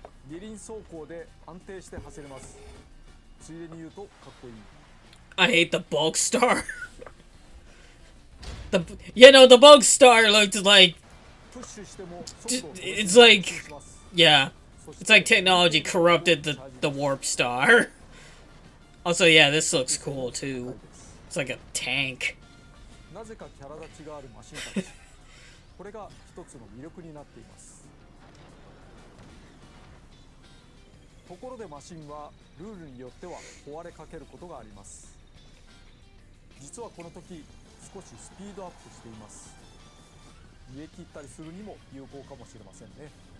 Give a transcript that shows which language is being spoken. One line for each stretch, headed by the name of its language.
Japanese: 二輪走行で安定して走れます。ついでに言うとかっこいい。
English: I hate the bulk star. The bulk star looked like...
Japanese: プッシュしても速度を
English: It's like... Yeah. It's like technology corrupted the warp star. Also, yeah, this looks cool, too. It's like a tank.
Japanese: なぜかキャラ立ちがあるマシンたち。これが一つの魅力になっています。ところでマシンはルールによっては壊れかけることがあります。実はこの時少しスピードアップしています。逃げ切ったりするにも有効かもしれませんね。